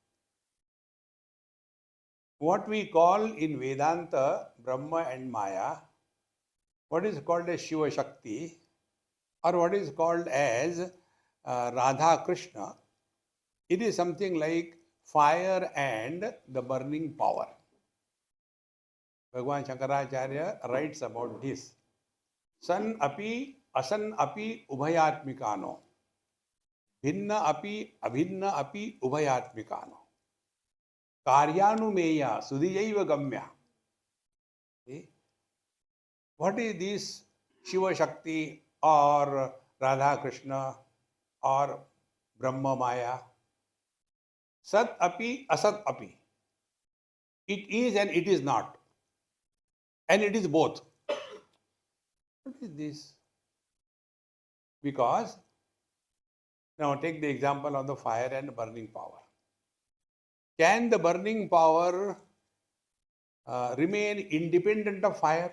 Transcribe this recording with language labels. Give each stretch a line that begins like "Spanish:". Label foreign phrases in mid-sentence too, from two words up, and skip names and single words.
English: What we call in Vedanta Brahma and Maya, what is called as Shiva Shakti, or what is called as Radha Krishna, it is something like fire and the burning power. Bhagavan Shankaracharya writes about this.
Sanskrit: San api asan api ubhayatmikano. Bhinna api abhinna api ubhayatmikano. Karyanumeya sudhiyaiva gamya.
English: See? What is this Shiva Shakti or Radha Krishna or Brahma Maya?
Sanskrit: Sat api asat api.
English: It is and it is not. And it is both. What is this? Because, now take the example of the fire and burning power. Can the burning power remain independent of fire?